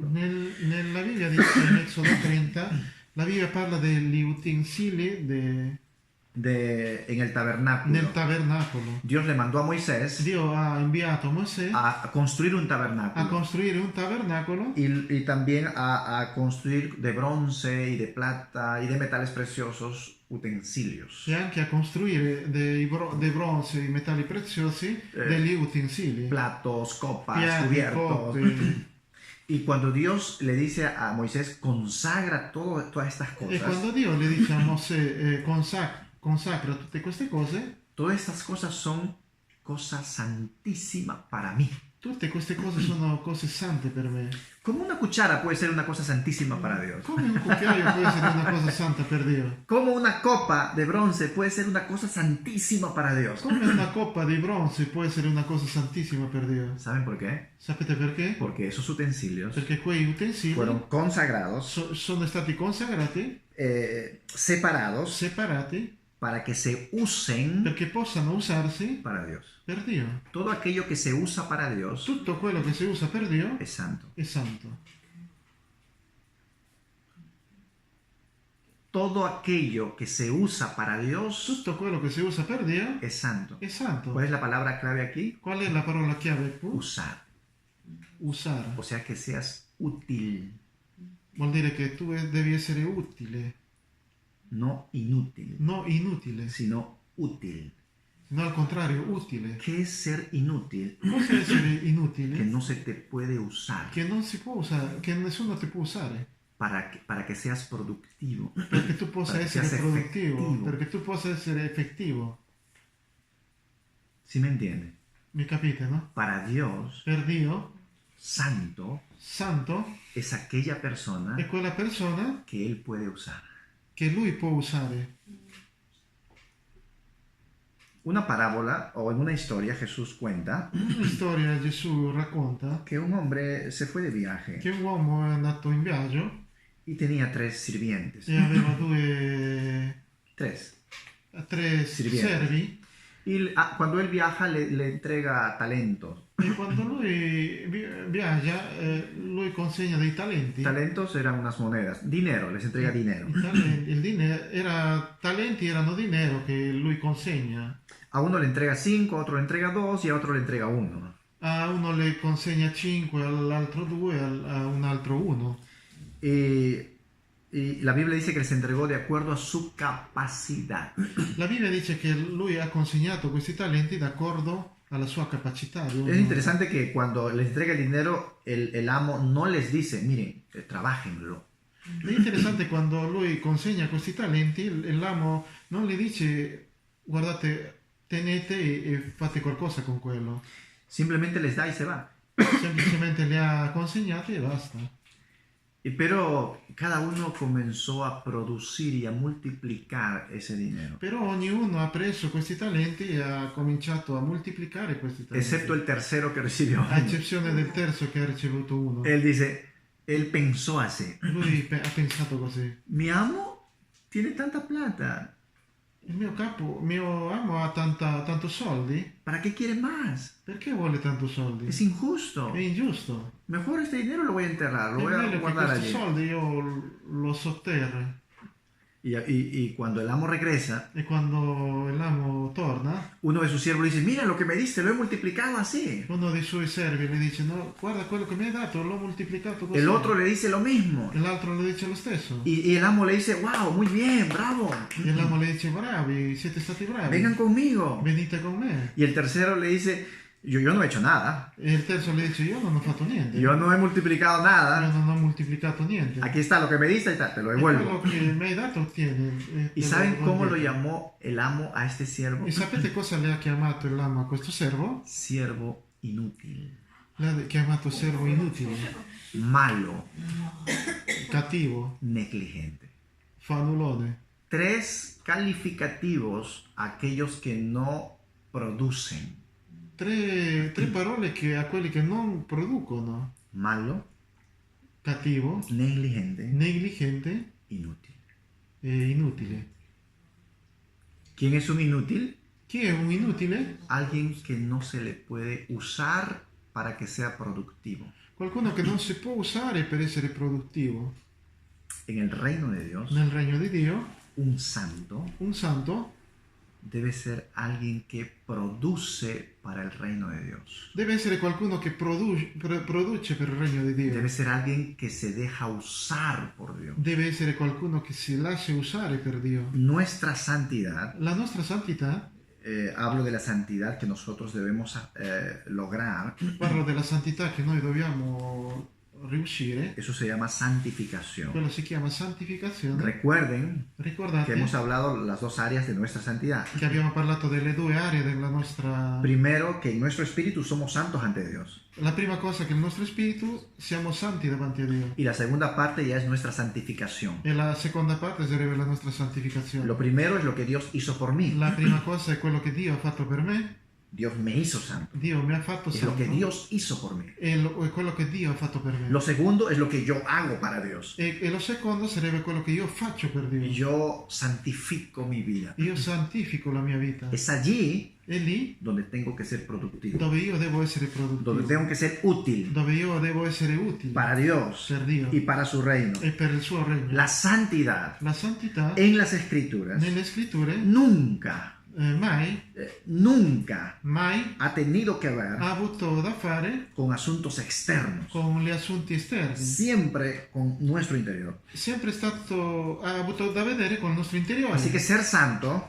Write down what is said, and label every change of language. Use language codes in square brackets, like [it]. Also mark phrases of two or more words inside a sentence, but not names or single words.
[it] Nella Bibbia dice in Esodo 30, la Bibbia parla degli utensili [es] En el tabernáculo. [it] nel tabernacolo. [es] Dios le mandó a Moisés [it] Dio ha inviato Mosè [es] a construir un a tabernáculo [it] costruire un tabernacolo [es] y también a construir de bronce y de plata y de metales preciosos utensilios. [it] e anche a costruire dei bronzi, i metalli preziosi, degli utensili. [es] Platos, copas, [it] Piatti, [es] cubiertos. [it] coppe. [es] Y cuando Dios le dice a Moisés, consagra todas estas [it] E [es] cosas, [it] quando Dio le dice a Mosè consacra tutte queste cose, [es] todas estas cosas son cosas santísimas para mí. [it] tutte queste cose sono cose sante per me. [es] Como una cuchara puede ser una cosa santísima para Dios. [it] Come un cucchiaio può essere una cosa santa per Dio. [es] Como una copa de bronce puede ser una cosa santísima para Dios. [it] Come una coppa di bronzo può essere una cosa santissima per Dio. [es] ¿Saben por qué? [it] Sapete perché? [es] Porque esos utensilios [it] Perché quei utensili [es] fueron consagrados, [it] sono stati consacrati, [es] separados, [it] separati, [es] para que se usen [it] perché possano usarsi [es] para Dios. [it] per Dio. [es] Todo aquello que se usa para Dios [it] Tutto quello che si usa per Dio [es] es santo. [it] è santo. [es] Todo aquello que se usa para Dios [it] Tutto quello che si usa per Dio [es] es santo. [it] è santo. [es] ¿Cuál es la palabra clave aquí? [it] Qual è la parola chiave qui? [es] Usar. [it] Usare. [es] O sea, que seas útil, [it] Vuol dire che tu devi essere utile, [es] no inútil, [it] non inutile, [es] sino útil. [it] no al contrario, utile. [es] ¿Qué es ser inútil? [it] Cosa è essere [es] Que [it] inutile? [es] no se te puede usar [it] Che non si può usare, che nessuno ti può usare. [es] para que seas productivo. [it] Perché tu possa Perché essere sia produttivo, effettivo. perché tu possa essere effettivo. [es] ¿Sí me entiende? [it] Mi capite, no? [es] Para Dios, [it] Per Dio, [es] santo [it] santo [es] es aquella persona [it] è quella persona [es] que Él puede usar. [it] che lui può usare. [es] Una parábola o en una historia Jesús cuenta [it] In una storia Gesù racconta [es] que un hombre se fue de viaje [it] che un uomo è andato in viaggio [es] y tenía 3 sirvientes. [it] e aveva 3. tre [es] Sirvienti. [it] servi [es] Quando él viaja le entrega talentos. [it] E quando lui viaggia, lui consegna dei talenti. [es] Talentos eran unas monedas, dinero, les entrega dinero. [it] Talenti erano dinero che lui consegna. [es] A uno le entrega 5, a otro le entrega 2 y a otro le entrega 1. [it] A uno le consegna 5, all'altro 2, a un altro 1. [es] Y la Biblia dice que les entregó de acuerdo a su capacidad. [it] La Bibbia dice che lui ha consegnato questi talenti d'accordo alla sua capacità. [es] Es interesante que cuando les entrega el dinero, el amo no les dice, miren, trabajenlo. [it] È interessante quando lui consegna questi talenti, l'amo non gli dice, guardate, tenete e fate qualcosa con quello. [es] Simplemente les da y se va. [it] Semplicemente li ha consegnati e basta. [es] Pero cada uno comenzó a producir y a multiplicar ese dinero. [it] Però ognuno ha preso questi talenti e ha cominciato a moltiplicare questi talenti. [es] Excepto el tercero que recibió. [it] A eccezione del terzo che ha ricevuto 1. [es] Él dice, él pensó así. [it] Lui ha pensato così. [es] Mi amo tiene tanta plata. [it] Il mio amo ha tanto soldi. [es] ¿Para qué quiere más? [it] Perché vuole tanto soldi? [es] Es injusto. [it] È ingiusto. [es] Mejor este dinero lo voy a enterrar, lo voy a guardar [it] questi [es] allí. [it] soldi io lo sotterro. [es] Y cuando el amo regresa, [it] E quando l'amo torna, [es] uno de sus siervos le dice, mira lo que me diste, lo he multiplicado así. [it] uno dei suoi servi le dice, no, guarda quello che mi hai dato, l'ho moltiplicato così. [es] El otro le dice lo mismo. [it] E l'altro le dice lo stesso. [es] Y el amo le dice, wow, muy bien, bravo. [it] E l'amo le dice, bravi, siete stati bravi. [es] Vengan conmigo. [it] Venite con me. [es] Y el tercero le dice, yo no he hecho nada. [it] E il terzo le dice, io non ho fatto niente. [es] Yo no he multiplicado [it] Io [es] nada. [it] non ho moltiplicato niente. [es] Aquí está lo que me diste y te lo [it] E quello [es] devuelvo. [it] che mi hai dato tieni. [es] ¿Y saben cómo lo llamó el amo a este siervo? [it] E sapete cosa le ha chiamato l'amo a questo servo? [es] Siervo inútil, [it] L'ha chiamato servo inutile, [es] malo, [it] cattivo, [es] negligente. [it] fanulone. [es] 3 calificativos a aquellos que no producen. [it] Tre parole che a quelli che non producono. [es] Malo, [it] Cattivo, [es] negligente, [it] negligente [es] inútil. [it] e inutile. [es] ¿Quién es un inútil? [it] Chi è un inutile? [es] Alguien que no se le puede usar para que sea productivo. [it] Qualcuno che non si può usare per essere produttivo. [es] En el reino de Dios, [it] Nel regno di Dio, [es] un santo [it] un santo [es] debe ser alguien que produce para el reino de Dios. [it] deve essere qualcuno che produce per il regno di Dio. [es] Debe ser alguien que se deja usar por Dios. [it] Deve essere qualcuno che si lascia usare per Dio. [es] Nuestra santidad, [it] La nostra santità, [es] hablo de la santidad que nosotros debemos lograr, [it] parlo della santità che noi dobbiamo riuscire, [es] eso se llama santificación. [it] quello si chiama santificazione. [es] Recuerden que [it] Ricordate [es] hemos hablado las 2 áreas de nuestra santidad. [it] che abbiamo parlato delle 2 aree della nostra... [es] Primero, que en nuestro espíritu somos santos ante Dios. [it] La prima cosa che il nostro spirito siamo santi davanti a Dio. [es] Y la segunda parte ya es nuestra santificación. [it] E la seconda parte sarebbe la nostra santificazione. [es] Lo primero es lo que Dios hizo por mí. [it] La prima cosa è quello che Dio ha fatto per me. [es] Dios me hizo santo. [it] Dio mi ha fatto [es] Es lo [it] santo. [es] que Dios hizo por mí. [it] È quello che Dio ha fatto per me. [es] Lo segundo es lo que yo hago para Dios. [it] E lo secondo sarebbe quello che io faccio per Dio. [es] Yo santifico mi vida. [it] Io santifico la mia vita. [es] Es allí [it] È lì [es] donde tengo que ser productivo, [it] dove io devo essere [es] donde [it] produttivo. [es] tengo que ser útil [it] Dove io devo essere utile [es] para Dios [it] per Dio [es] y para su reino. [it] e per il suo regno. [es] La santidad [it] La santità [es] en las escrituras [it] nelle scritture [es] nunca [it] mai [es] ha tenido que ver [it] ha avuto da fare [es] con asuntos externos, [it] con gli assunti esterni. [es] siempre con nuestro interior. [it] Sempre ha avuto da vedere con il nostro interiore. [es] Así que ser santo